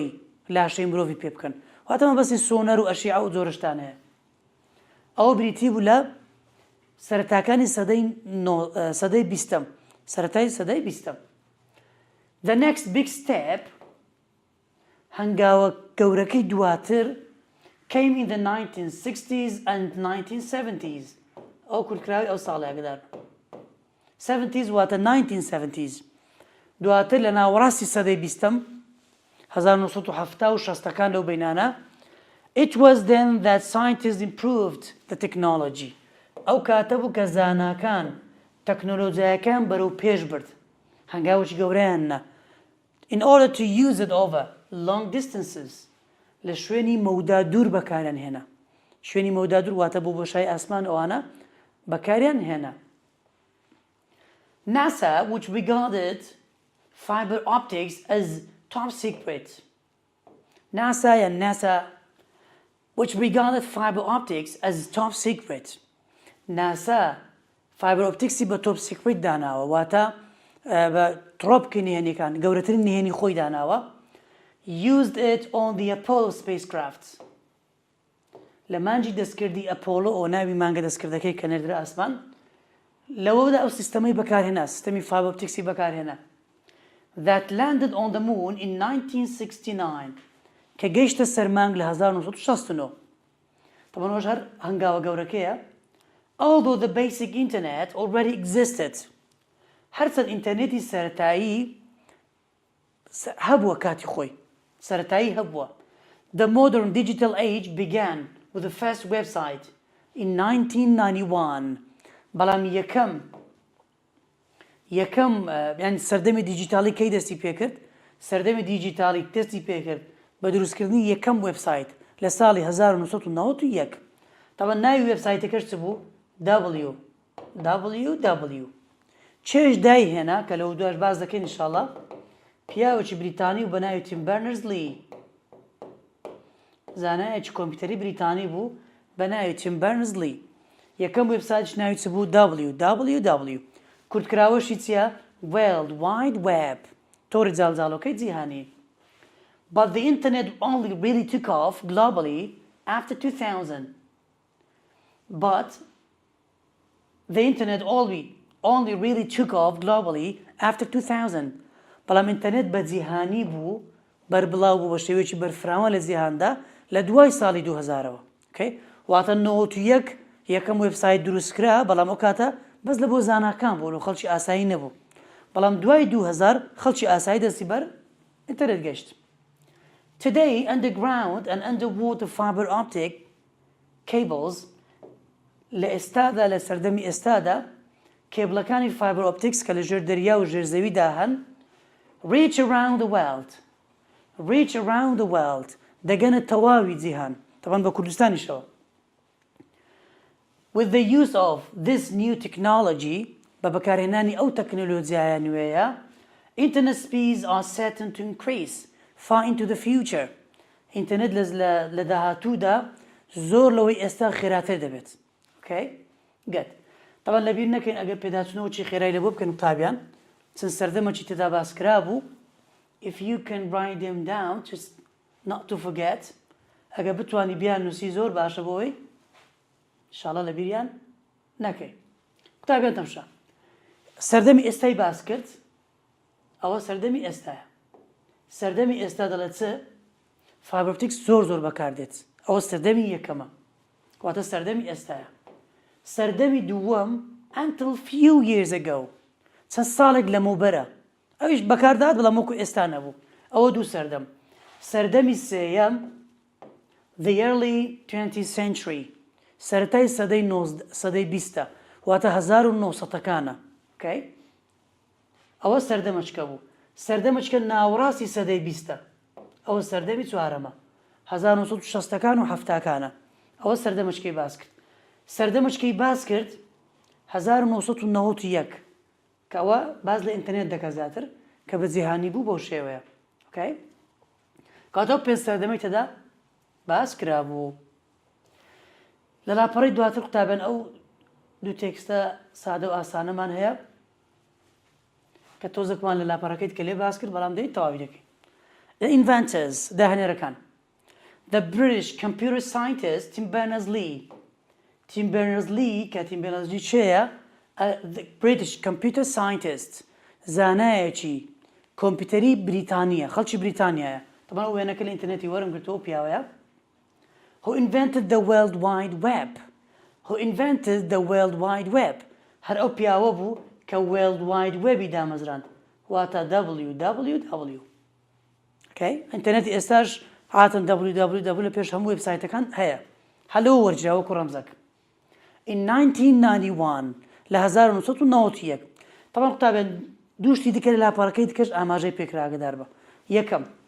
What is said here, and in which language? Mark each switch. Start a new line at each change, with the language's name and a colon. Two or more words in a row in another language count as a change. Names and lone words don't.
Central Kurdish: لاشەی مرۆڤی پێ بکەن واتەمە بەسی سۆنەر و ئەشیعە و جۆرەشتان هەیە ئەوە بریتی بوو لە سەرەتاکانی سەدەی بیستەم سەرەتای سەدەی بیستەم
English: The next big step
Central Kurdish: هەنگاوە گەورەکەی دواتر
English: came in the 1960s and 1970s
Central Kurdish: ئەو کورتکراوی ئەو ساڵی ئاگادار 70s واتە 1970s دواتر لە ناوەڕاستی سەدەی بیستەم 1970 و 60ەکان لەو بەینانە
English: It was then that scientists improved the technology
Central Kurdish: ئەو کاتە بوو کە زاناکان تەکنۆلۆجیاکان بەرەو پێش برد هەنگاوێکی گەورەیاننا
English: in order to use it over long distances
Central Kurdish: لە شوێنی مەودا دوور بەکاریان هێنا شوێنی مەودا دوور واتە بۆ بۆشای ئاسمان ئەوانە بەکاریان هێنا
English: NASA which regarded fiber optics as top secret NASA which regarded fiber optics as top secret NASA fiber optics بە top secret
Central Kurdish: داناوە واتە بە تڕۆپکی نهێنیەکان گەورەترین نهێنی خۆی داناوە
English: used it on the Apollo spacecraft
Central Kurdish: لە مانجی دەستکردی ئەپۆلۆ ئەو ناوی مانگە دەستکردەکەی کە نێردرا ئاسمان لەوەدا ئەو سیستەمەی بەکارهێنا سیستەمی فایبر ئۆپتیکسی بەکارهێنا
English: that landed on the moon in 1969
Central Kurdish: کە گەیشتە سەرمانگ لە 1969 تەمەنەوەش هەر هەنگاوە گەورەکەیە
English: although the basic internet already existed
Central Kurdish: هەرچەند ئینتەرنێتی سەرەتایی هەبووە کاتی خۆی سەرەتایی هەبووە
English: The modern digital age began with the first website in 1991
Central Kurdish: بەڵام یەکەم یعنی سەردەمی دیجیتالی کەی دەستی پێکرد سەردەمی دیجیتالی دەستی پێکرد بە دروستکردنی یەکەم وێبسایت لە ساڵی 1991 تەمە ناوی وێبسایتەکەش چ بوو www چێژ دایهێنا کە لەو دوایش باز دەکەین ئینشاڵڵا پیاوێکی بریتانی و بە ناوی تیم بەرنرز-لی زانایەکی کۆمپیوتەری بریتانی بوو بە ناوی تیم بەرنرز-لی یەکەم وێبسایتش ناوی چ بوو www کورتکراوەشی چییە
English: World Wide Web
Central Kurdish: تۆڕی جاڵجاڵۆکەی جیهانی
English: But the internet only really took off globally after 2000 But the internet only really took off globally after 2000
Central Kurdish: بەڵام ئینتەرنێت بە جیهانی بوو بەربڵاو بوو بە شێوەیەکی بەرفراوە لە جیهاندا لە دوای ساڵی 2000ەوە واتە 91 یەکەم وێبسایت دروستکرا بەڵام ئەو کاتە بەس لە بۆ زاناکان بوو و خەڵکی ئاسایی نەبوو بەڵام دوای 2000 خەڵکی ئاسایی دەستی بەر ئینتەرنێت گەشت
English: Today underground and underwater fiber optic cables
Central Kurdish: لە ئێستادا لە سەردەمی ئێستادا کێبڵەکانی فایبر ئۆپتیکس کە لە ژێر دەریا و ژێرزەویدا هەن reach
English: around the world
Central Kurdish: دەگەنە تەواوی جیهان تەبەن بە کوردستانیشەوە
English: With the use of this new technology
Central Kurdish: بە بەکارهێنانی ئەو تەکنۆلۆجیایە نوێیە
English: internet speeds are certain to increase far into the future
Central Kurdish: ئینتەرنێت لە داهاتوودا زۆر لەوەی ئێستا خێراتر دەبێت گەت تەبەن لەبیر نەکەین ئەگەر پێداچنەوەکی خێرای لە بۆ بکەن قوتابیان چەند سەردەمەکی تێدا باسکرا بوو
English: if you can write them down just not to forget
Central Kurdish: ئەگەر بتوانی بیان نووسی زۆر باشە بۆی ئینشاڵڵا لە بیریان نەکەی قوتابیان تەمشا سەردەمی ئێستای باس کرد ئەوە سەردەمی ئێستایە سەردەمی ئێستا دەڵێت چ فایبەر ئۆپتیکس زۆر بەکاردێت ئەوە سەردەمی یەکەمە کاتە سەردەمی ئێستایە سەردەمی دووەم
English: until few years ago
Central Kurdish: چەند ساڵێک لەمەوبەرە ئەویش بەکاردات بەڵام وەکو ئێستا نەبوو ئەوە دوو سەردەمی سێیەم
English: the early 20th century
Central Kurdish: سەرەتای سەدەی 20ە واتە 1970ەکانە ئەوە سەردەمەچکە بوو سەردەمەچکە ناوەڕاستی سەدەی 20ە ئەوە سەردەمی چوارەمە 1960ەکان و 70ەکانە ئەوە سەردەمەچکەی باس کرد سەردەمەچکەی باس کرد 1991 کە ئەوە باز لە ئینتەرنێت دەکە زیاتر کە بە جیهانی بوو بەو شێوەیە کاتەوە پێنج سەردەمەی تەدا باس کرابوو لە لاپەڕی دواتر قوتابیان ئەو دوو تێکستە سادە و ئاسانەمان هەیە کە تۆزێکمان لە لاپەڕەکەیت کە لێ باس کرد بەڵام دەیت تەواوی دەکەین
English: The inventors
Central Kurdish: داهێنەرەکان
English: The British computer scientist Tim Berners-Lee
Central Kurdish: کە Tim Berners-Lee چێیە
English: The British computer scientist
Central Kurdish: زانایەکی کۆمپیوتەری بریتانیە خەڵکی بریتانیایە طبعا ئەو وێنەکە لە ئینتەرنێتی وەرم گرتەوە پیاوەیە
English: Who invented the World Wide
Central Kurdish: Web هەر ئەو پیاوە بوو کە World Wide Webی دامەزراند واتە www ئینتەرنێتی ئێستاش هاتن www لە پێش هەموو وێبسایتەکان هەیە هەلەوە وەرجراوە کوڕ ڕەمزەک
English: In 1991
Central Kurdish: لە 1991 طبعا قوتابیان دووشتی دیکە لە لاپەڕەکەی دیکەش ئاماژەی پێکرا ئاگادار بە یەکەم